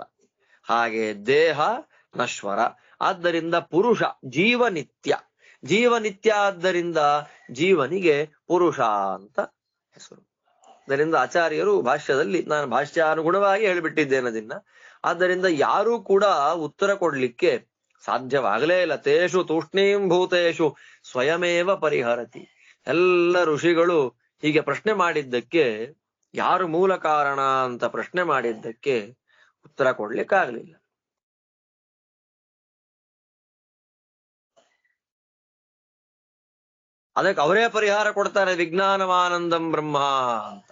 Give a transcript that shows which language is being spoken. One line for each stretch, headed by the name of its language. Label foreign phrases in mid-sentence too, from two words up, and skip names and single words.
Kannada: ಹಾಗೆ ದೇಹ ನಶ್ವರ, ಆದ್ದರಿಂದ ಪುರುಷ ಜೀವನಿತ್ಯ. ಜೀವನಿತ್ಯ ಆದ್ದರಿಂದ ಜೀವನಿಗೆ ಪುರುಷ ಅಂತ ಹೆಸರು. ಅದರಿಂದ ಆಚಾರ್ಯರು ಭಾಷ್ಯದಲ್ಲಿ, ನಾನು ಭಾಷ್ಯಾನುಗುಣವಾಗಿ ಹೇಳಿಬಿಟ್ಟಿದ್ದೇನೆ ಅದನ್ನ. ಆದ್ದರಿಂದ ಯಾರೂ ಕೂಡ ಉತ್ತರ ಕೊಡ್ಲಿಕ್ಕೆ ಸಾಧ್ಯವಾಗಲೇ ಇಲ್ಲ.
Sanskrit: ತೇಷು ತೂಷ್ಣೀಂ ಭೂತೇಷು ಸ್ವಯಮೇವ ಪರಿಹರತಿ.
Kannada: ಎಲ್ಲ ಋಷಿಗಳು ಹೀಗೆ ಪ್ರಶ್ನೆ ಮಾಡಿದ್ದಕ್ಕೆ, ಯಾರು ಮೂಲ ಕಾರಣ ಅಂತ ಪ್ರಶ್ನೆ ಮಾಡಿದ್ದಕ್ಕೆ ಉತ್ತರ ಕೊಡ್ಲಿಕ್ಕಾಗ್ಲಿಲ್ಲ. ಅದಕ್ಕೆ ಅವರೇ ಪರಿಹಾರ ಕೊಡ್ತಾರೆ,
Sanskrit: ವಿಜ್ಞಾನಮಾನಂದಂ ಬ್ರಹ್ಮ
Kannada: ಅಂತ.